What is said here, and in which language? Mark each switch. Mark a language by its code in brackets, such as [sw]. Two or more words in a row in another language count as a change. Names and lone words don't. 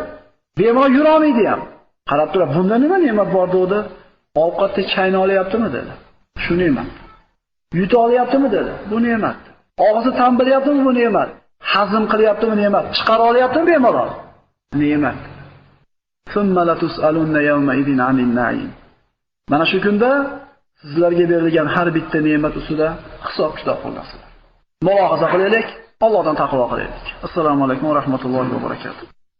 [uz] Bemalol yura olmaydi ham. Qarab turib, bunda nima ne'mat bor dedi? Ovqatni chayna olyaptimi dedi. Shu ne'mat. Yuta olyaptimi dedi. Bu ne'mat. Og'zi tam bilyaptimi bu ne'mat. Hazm qilyaptimi ne'mat. Chiqara olyaptimi bemalol. Ne'mat. [ar] ثم لتسألن يومئذ عن النعيم. [uz] Mana shu kunda sizlarga berilgan har bitta ne'mat ustida hisob-kitob qilasizlar. Mulohaza qilaylik, Allohdan taqvo qilaylik. [ar] السلام عليكم ورحمة الله وبركاته.